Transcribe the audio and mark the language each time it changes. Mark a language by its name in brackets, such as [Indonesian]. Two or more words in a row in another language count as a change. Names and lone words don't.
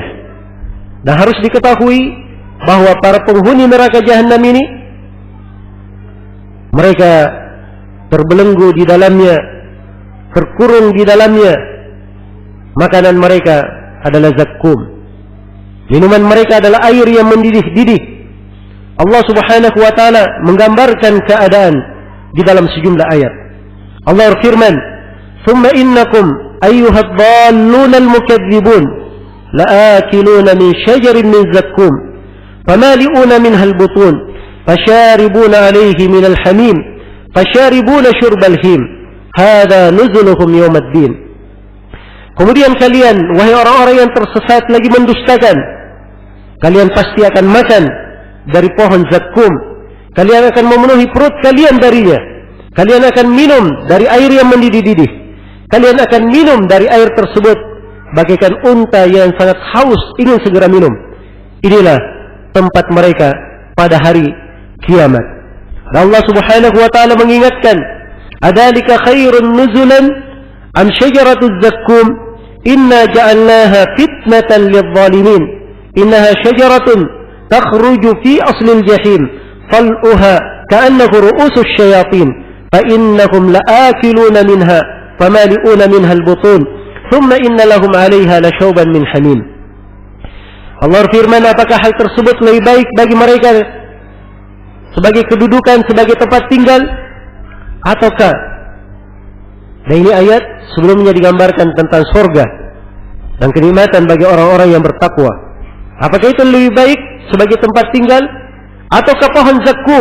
[Indonesian] Dan harus diketahui bahwa para penghuni neraka jahanam ini, mereka terbelenggu di dalamnya, terkurung di dalamnya. Makanan mereka adalah zakkum. Minuman mereka adalah air yang mendidih-didih. Allah [Arabic] سبحانه وتعالى [Indonesian] menggambarkan keadaan di dalam sejumlah ayat. Allah berfirman, [Arabic] "ثم إنكم أيها الضالون المكذبون لآكلون من شجر من زقوم فمالئون منها البطون فشاربون عليه من الحميم فشاربون شرب الهيم هذا نزلهم يوم الدين." [Indonesian] Kemudian kalian, wahai orang-orang yang tersesat lagi mendustakan, kalian pasti akan makan dari pohon zakkum. Kalian akan memenuhi perut kalian darinya. Kalian akan minum dari air yang mendidih-didih. Kalian akan minum dari air tersebut bagaikan unta yang sangat haus ingin segera minum. Inilah tempat mereka pada hari kiamat. Dan Allah [Arabic] سبحانه وتعالى [Indonesian] mengingatkan, [Arabic] "أذلك خير نزلا أم شجرة الزقوم إنا جعلناها فتنة للظالمين إنها شجرة تخرج في أصل الجحيم طلعها كأنه رءوس الشياطين فإنهم لآكلون منها فمالئون منها البطون ثم إن لهم عليها لشوبا من حميم." [Indonesian] Allah firman, apakah hal tersebut lebih baik bagi mereka sebagai kedudukan, sebagai tempat tinggal, ataukah, dan ini ayat sebelumnya digambarkan tentang surga dan kenikmatan bagi orang-orang yang bertakwa, apakah itu lebih baik sebagai tempat tinggal ataukah pohon zakkum?